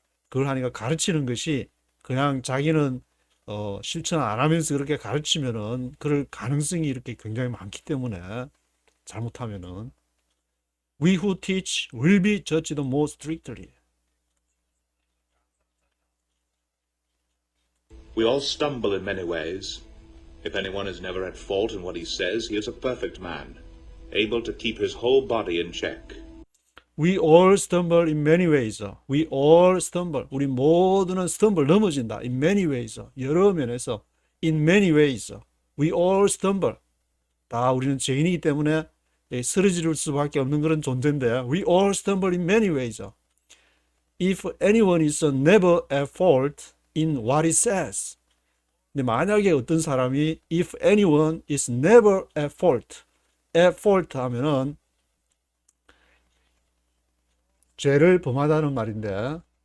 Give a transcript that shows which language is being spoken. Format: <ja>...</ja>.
<ko>그걸 하니까 가르치는 것이 그냥 자기는 실천 안 하면서 그렇게 가르치면은 그럴 가능성이 이렇게 굉장히 많기 때문에 잘못하면은 We who teach will be judged more strictly.</ko> <en>We all stumble in many ways. If anyone is never at fault in what he says, he is a perfect man, able to keep his whole body in check. We all stumble in many ways. We all stumble.</en> <ko>우리 모두는 stumble 넘어진다.</ko> <en>In many ways.</en> <ko>여러 면에서 in many ways.</ko> <en>We all stumble.</en> <ko>다 우리는 죄인이기 때문에 쓰러질 수밖에 없는 그런 존재인데 we all stumble in many ways.</ko> <en>If anyone is never at fault in what he says.</en> <ko>근데 만약에 어떤 사람이 if anyone is never at fault 하면은 죄를 범하다는 말인데</ko>